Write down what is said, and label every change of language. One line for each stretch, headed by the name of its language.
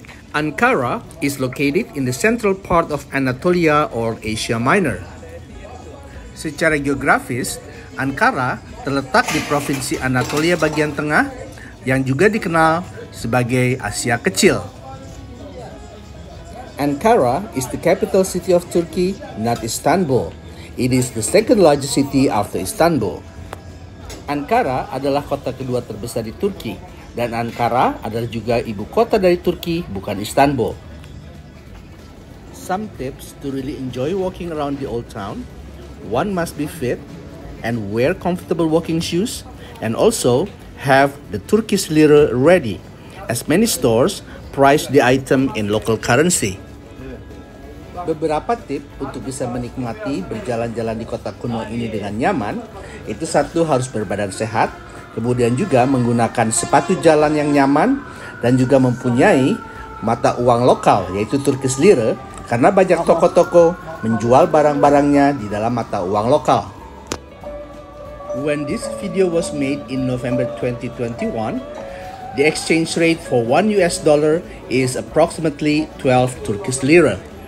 English: Ankara is located in the central part of Anatolia or Asia Minor.
Indonesian: Secara geografis, Ankara terletak di provinsi Anatolia bagian tengah yang juga dikenal sebagai Asia Kecil.
English: Ankara is the capital city of Turkey, not Istanbul. It is the second largest city after Istanbul.
Indonesian: Ankara adalah kota kedua terbesar di Turki, dan Ankara adalah juga ibu kota dari Turki, bukan Istanbul.
English: Some tips to really enjoy walking around the old town. One must be fit and wear comfortable walking shoes, and also have the Turkish lira ready, as many stores price the item in local currency.
Indonesian: Beberapa tip untuk bisa menikmati berjalan-jalan di kota kuno ini dengan nyaman, itu satu, harus berbadan sehat, kemudian juga menggunakan sepatu jalan yang nyaman, dan juga mempunyai mata uang lokal yaitu Turkish lira, karena banyak toko-toko menjual barang-barangnya di dalam mata uang lokal.
English: When this video was made in November 2021, the exchange rate for $1 is approximately 12 Turkish lira.